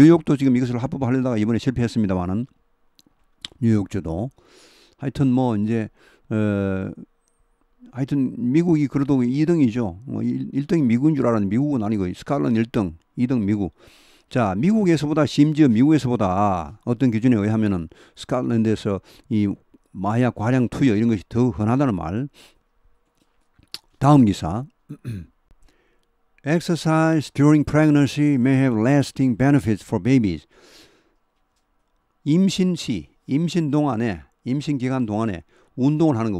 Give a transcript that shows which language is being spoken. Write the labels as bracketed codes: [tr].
[ko] 뉴욕도 지금 이것을 합법화하려다가 이번에 실패했습니다만은 뉴욕주도 하여튼 뭐 이제 하여튼 미국이 그래도 2등이죠. 1등이 미국인 줄 알았는데 미국은 아니고 스코틀랜드 1등, 2등 미국. 자, 미국에서보다 심지어 미국에서보다 어떤 기준에 의하면은 스코틀랜드에서 이 마약 과량 투여 이런 것이 더 흔하다는 말. 다음 기사. [en] Exercise during pregnancy may have lasting benefits for babies. [ko] 임신 동안에 임신 기간 동안에 운동을 하는 거.